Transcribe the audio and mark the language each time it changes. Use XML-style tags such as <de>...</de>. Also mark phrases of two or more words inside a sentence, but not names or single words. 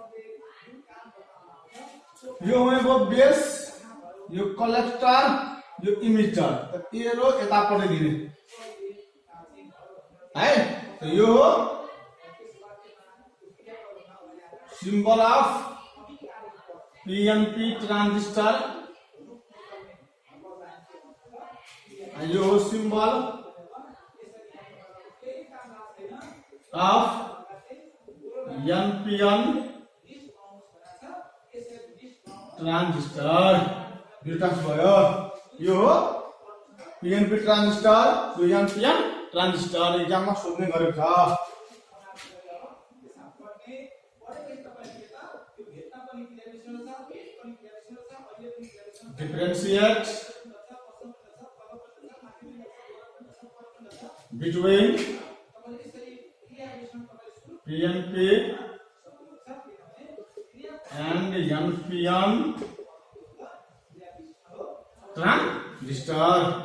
<ne>यो हुने भयो बेस यो कलेक्टर यो इमिटर त एरो यतापट्टि दिने</ne> <en>है त यो symbol of PNP transistor यो symbol of NPN transistor difference</en> <ne>भयो यो</ne> <en>PNP transistor</en> <ne>यो</ne> <en>NPN transistor</en> <ne>एग्जाम में सोध्ने गरेको छ</ne> <en>differentiate between PNP and NPN transistor.</en>